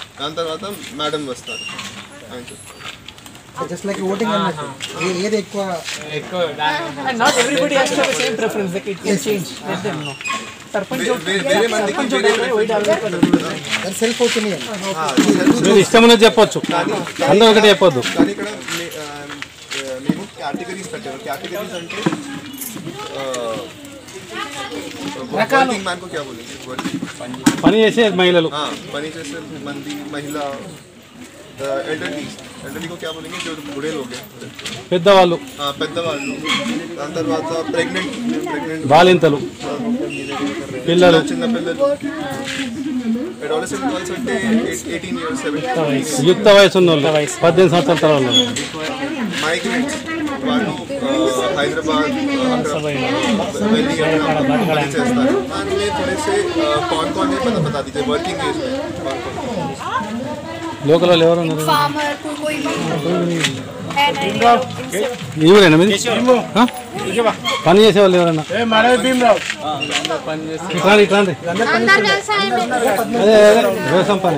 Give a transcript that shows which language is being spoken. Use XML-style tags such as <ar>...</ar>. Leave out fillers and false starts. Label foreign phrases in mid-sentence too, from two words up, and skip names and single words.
<te>దాని తర్వాత మేడం వస్తారు.</te> <en>just like voting</en> <te>అన్నట్టు ఏది ఎక్కువ</te> <en>not everybody has to have same preference like it can change let them know sarpanch self opinion</en> <te>ఇష్టమని చెప్పొచ్చు, అందరూ ఒకటి చెప్పొద్దు. కానీ ఇక్కడ మేము కేటగిరీస్ పెట్టాము. కేటగిరీస్ అంటే</te> <en>working man</en> <hi>को क्या बोलेंगे?</hi> <te>పని చేసే మహిళలు, పని చేసే మంది మహిళ.</te> <hi>एल्डरली को क्या बोलेंगे? जो बूढ़े लोग हैं,</hi> <te>పెద్దవాళ్ళు, పెద్దవాళ్ళు. దాని తర్వాత ప్రెగ్నెంట్ బాలింతలు, పిల్లలు, చిన్న పిల్లలు.</te> <en>adolescent girls</en> <te>అంటే</te> <en>18 years 17 years.</en> <te>యుక్త వయసు ఉన్న వాళ్ళు, 18 సంవత్సరాల తర్వాత మైగ్రెంట్స్ వాళ్ళు హైదరాబాద్ दिल्ली చేస్తారు.</te> <hi>దానిలో थोड़े से कौन है बता दीजिए</hi> <en>working age</en> <hi>में</hi> <te>లోకల్ వాళ్ళు ఎవరు ఉన్నారు?</te> <hi>फार्मर कोई</hi> <te>ఎవరైనా మీది పని చేసే వాళ్ళు ఎవరైనా? ఇట్లాంటి అదే వ్యవసాయం పని.</te>